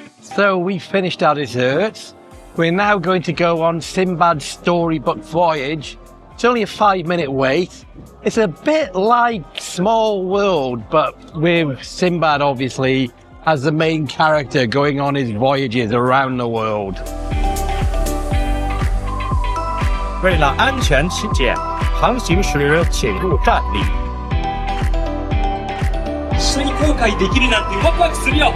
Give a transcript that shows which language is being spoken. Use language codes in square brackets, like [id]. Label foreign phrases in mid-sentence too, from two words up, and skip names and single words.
[en] So we finished our desserts. We're now going to go on Sinbad's Storybook Voyage. It's only a 5-minute wait. It's a bit like Small World, but with Sinbad obviously as the main character going on his voyages around the world. [zh] 为了安全起见，航行时请勿站立。 [ja] 一緒に航海できるなんてワクワクするよ。